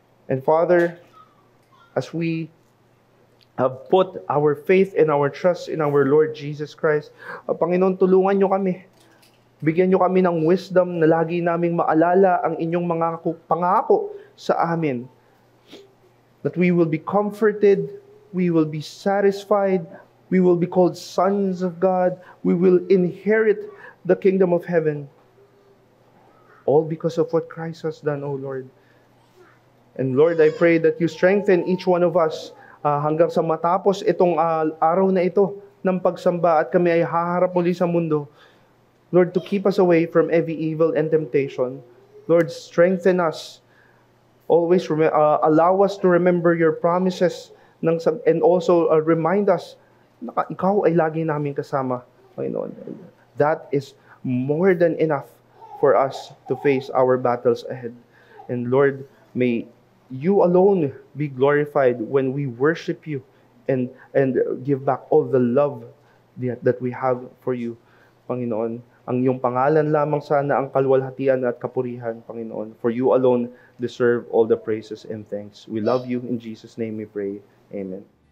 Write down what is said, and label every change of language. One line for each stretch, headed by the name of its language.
English: And Father, as we have put our faith and our trust in our Lord Jesus Christ,
Filipino: Panginoon, tulungan nyo kami. Bigyan nyo kami ng wisdom na lagi naming maalala ang inyong mga pangako sa amin.
English: That we will be comforted, we will be satisfied, we will be called sons of God, we will inherit the kingdom of heaven. All because of what Christ has done, O Lord. And Lord, I pray that you strengthen each one of us
Filipino: hanggang sa matapos itong araw na ito ng pagsamba at kami ay haharap muli sa mundo.
English: Lord, to keep us away from every evil and temptation. Lord, strengthen us. Always allow us to remember your promises and also remind us
Filipino: na ikaw ay lagi namin kasama, Panginoon.
English: That is more than enough for us to face our battles ahead. And Lord, may you alone be glorified when we worship you and give back all the love that we have for you, Panginoon.
Filipino: Ang iyong pangalan lamang sana ang kalwalhatian at kapurihan, Panginoon.
English: For you alone deserve all the praises and thanks. We love you. In Jesus' name we pray. Amen.